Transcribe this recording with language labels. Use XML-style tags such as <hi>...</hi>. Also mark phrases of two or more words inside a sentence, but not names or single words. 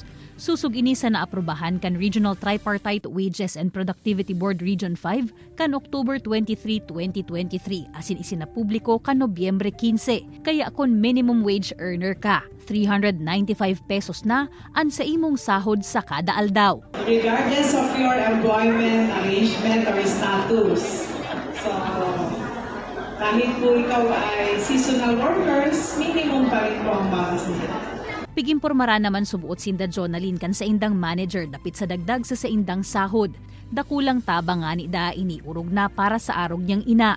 <bik>Susug ini sa naaprubahan kan Regional Tripartite Wages and Productivity Board Region 5 kan October 23, 2023 asin isinapubliko kan Nobyembre 15. Kaya kung</bik> <en>minimum wage earner</en> <bik>ka, 395 pesos na ang sa imong sahod sa kada aldaw.</bik> <en>Regardless of your employment arrangement or status. So,</en> <tl>kahit po ikaw ay</tl> <en>seasonal workers,</en> <tl>minimum pa rin po ang bawas nila.</tl> <bik>Pigimpormara naman subuot sinda Jonalyn kan sa indang manager dapit sa dagdag sa indang sahod. Dakulang tabang nga ni da ini urog na para sa arog niyang ina.</bik>